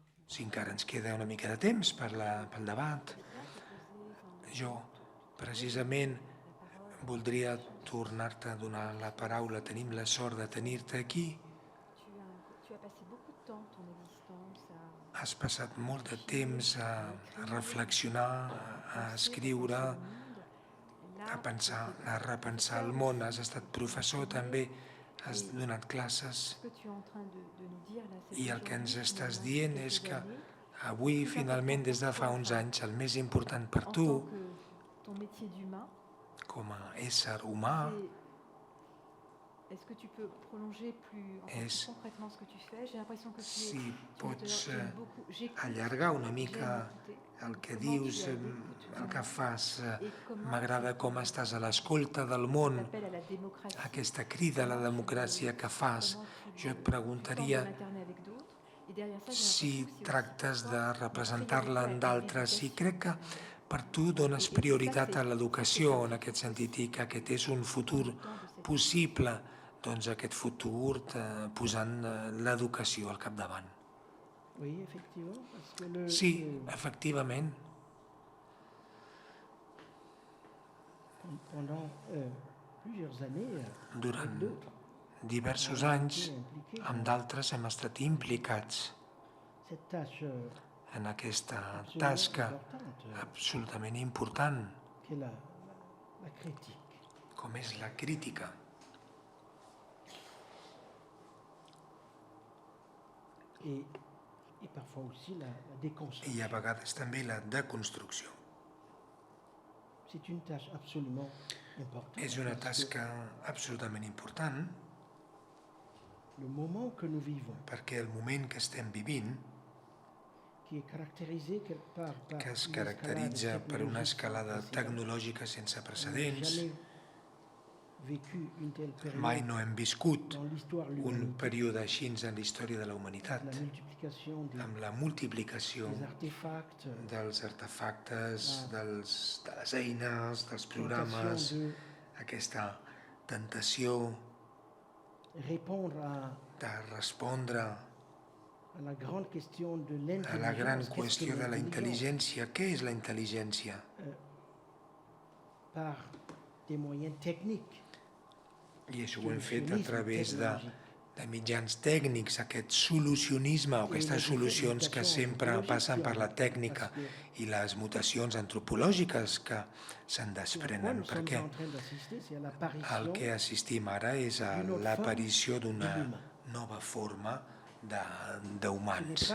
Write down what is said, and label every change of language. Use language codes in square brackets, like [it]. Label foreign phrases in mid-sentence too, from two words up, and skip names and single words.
[ca] Si encara ens queda una mica de temps pel debat, jo precisament voldria tornar-te a donar la paraula. Tenim la sort de tenir-te aquí. [fr] Tu as passé beaucoup de temps ton existence à [ca] Has passat molt de temps a reflexionar, a escriure, a pensar, a repensar el món. Has estat professor també, has donat classes. [fr] ce que tu es en train de nous dire là. cette [ca] I el que ens [fr] journée, [ca] estàs [fr] il y a [ca] dient [fr] quelques [ca] és que [fr] années, [ca] avui, finalment, des de fa uns anys, el més important per [fr] en [ca] tu, [fr] tant que ton métier d'humain, [ca] com a ésser humà, [fr] est-ce que tu peux prolonger plus [ca] És- [fr] concrètement ce que tu fais? J'ai l'impression que tu es [ca] si tu pots [fr] j'aime beaucoup, j'écoute, [ca] allargar una [fr] j'aime [ca] mica [fr] écouter. [ca] el que [fr] Comment [ca] dius, [fr] tu es à l'écoute, [ca] el que fas. [fr] et comment [ca] M'agrada com estàs a l'escolta del món, [fr] l'appel à la démocratie, [ca] aquesta crida a la democràcia que fas. [fr] comment tu [ca] Jo et [fr] formes [ca] preguntaria [fr] un internet avec d'autres, derrière ça, j'ai [ca] si [fr] l'impression que c'est [ca] tractes [fr] aussi [ca] de [fr] toi, [ca] representar-la en [fr] priorité à [ca] d'altres, i crec que per tu dones [fr] Et ça, [ca] prioritat a [fr] c'est [ca] l'educació en [fr] ça [ca] aquest [fr] fait [ca] sentit i que aquest és un [fr] aussi [ca] futur [fr] temps de cette [ca] possible, doncs aquest futur posant l'educació al capdavant. [fr] Oui, effectivement, parce que [ca] Sí, efectivament, [fr] pendant plusieurs années, [ca] durant [fr] avec d'autres, [ca] diversos [fr] on a [ca] anys [fr] été impliqués [ca] amb [fr] dans [ca] d'altres hem estat implicats [fr] cette tâche [ca] en aquesta [fr] absolument [ca] tasca [fr] importante [ca] absolutament important [fr] qu'est la critique. [ca] com és la crítica. [fr] Et parfois aussi la déconstruction. [ca] I a vegades també la deconstrucció. [fr] C'est une tâche absolument importante. [ca] És una [fr] parce que [ca] tasca absolutament important [fr] le moment que nous vivons, [ca] perquè el moment que estem vivint, [fr] qui est caractérisé quelque part par [ca] que es [fr] une [ca] caracteritza [fr] escalade [ca] per una [fr] technologique [ca] escalada [fr] sans précédent, [ca] tecnològica sense [fr] on n'a [ca] precedents, [fr] jamais vécu une telle [ca] mai [fr] période [ca] no hem viscut [fr] dans l'histoire de [ca] un [fr] l'humanité, [ca] període així en la història de la humanitat, [fr] la multiplication [ca] amb la multiplicació [fr] des artefacts, [ca] dels artefactes, de les eines, dels [fr] tentation [ca] programes, [fr] de [ca] aquesta tentació [fr] répondre [ca] de respondre [fr] à la grande question de [ca] a la gran [fr] l'intelligence. Qu'est-ce que [ca] qüestió de la [fr] l'intelligence? [ca] intel·ligència. Què és la intel·ligència? [fr] Par des moyens techniques. [ca] I això ho hem fet a través de mitjans tècnics, aquest solucionisme o aquestes solucions que sempre passen per la tècnica i les mutacions antropològiques que se'n desprenen, perquè el que assistim ara és a l'aparició d'una nova forma d'humans.